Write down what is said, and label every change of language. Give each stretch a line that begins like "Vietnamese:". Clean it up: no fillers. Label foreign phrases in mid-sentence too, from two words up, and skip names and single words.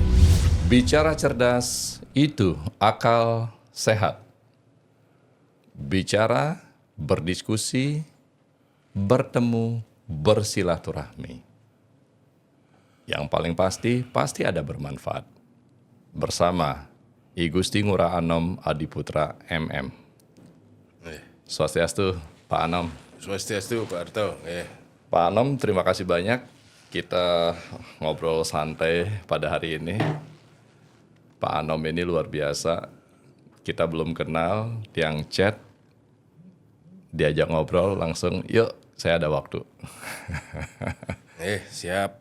Indonesian: Bicara cerdas itu akal sehat. Bicara, berdiskusi, bertemu, bersilaturahmi. Yang paling pasti ada bermanfaat. Bersama I Gusti Ngurah Anom Adiputra MM. Swastiastu Pak Anom. Swastiastu Pak Arto. Pak Anom, terima kasih banyak. Kita ngobrol santai pada hari ini. Pak Anom ini luar biasa. Kita belum kenal, tiang chat, diajak ngobrol langsung, yuk saya ada waktu. Siap.